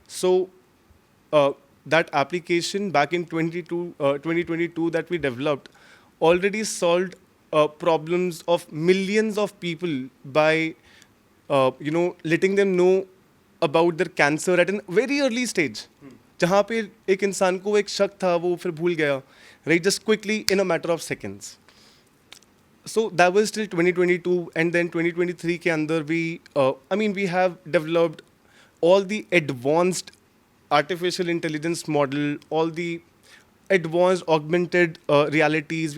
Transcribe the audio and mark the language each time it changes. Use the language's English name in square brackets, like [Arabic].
[English] So that application back in 2022 that we developed already solved problems of millions of people by letting them know about their cancer at a very early stage. [Hindi] जहाँ पे एक इंसान को एक शक था वो फिर भूल गया, right? [English] Just quickly in a matter of seconds. So that was till 2022, and then 2023 [Hindi] ke andar [English] we have developed all the advanced artificial intelligence model, all the advanced augmented realities.